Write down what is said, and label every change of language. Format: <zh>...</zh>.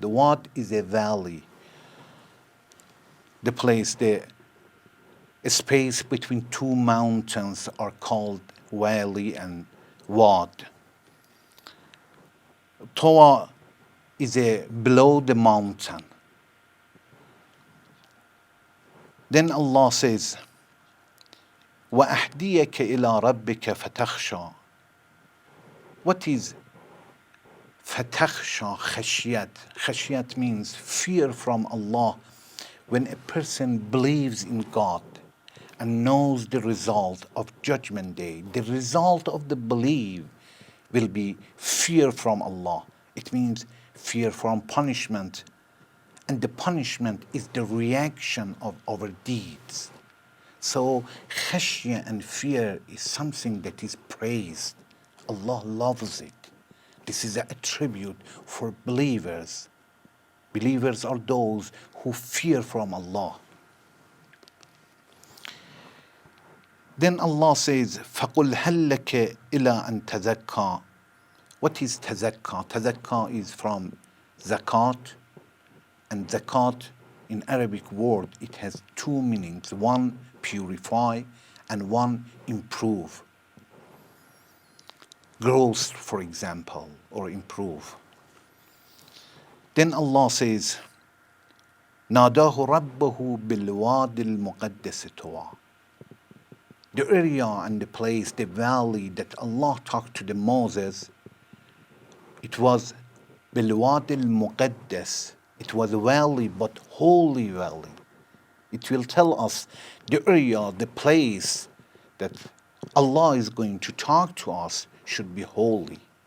<en>The Wad is a valley. The place, the space between two mountains are called valley and Wad. Tuwa is below the mountain. Then Allah says,</en> <ar>وَأَهْدِيَكَ إِلَىٰ رَبِّكَ فَتَخْشَىٰ.</ar> <en>What is فَتَخْشَىٰ? Khashiyat. Khashiyat means fear from Allah. When a person believes in God and knows the result of Judgment Day, the result of the belief will be fear from Allah. It means fear from punishment. And the punishment is the reaction of our deeds. So khashya and fear is something that is praised. Allah loves it. This is an attribute for believers. Believers are those who fear from Allah. Then Allah says,</en> <ar>فَقُلْ هَلْ لَكَ إِلَىٰ أَن تَزَكَّى.</ar> <en>What is tazakka? Tazakka is from zakat. And zakat in Arabic word, it has two meanings. One, purify, and one, improve. Growth, for example, or improve. Then Allah says,</en> <ar>نَادَاهُ رَبَّهُ بِالْوَادِ الْمُقَدَّسِ طُوَى.</ar> <en>The area and the place, the valley that Allah talked to the Moses, it was</en> <ar>بِالْوَادِ الْمُقَدَّسِ.</ar> <en>It was a valley, but holy valley. It will tell us the area, the place that Allah is going to talk to us should be holy.</en>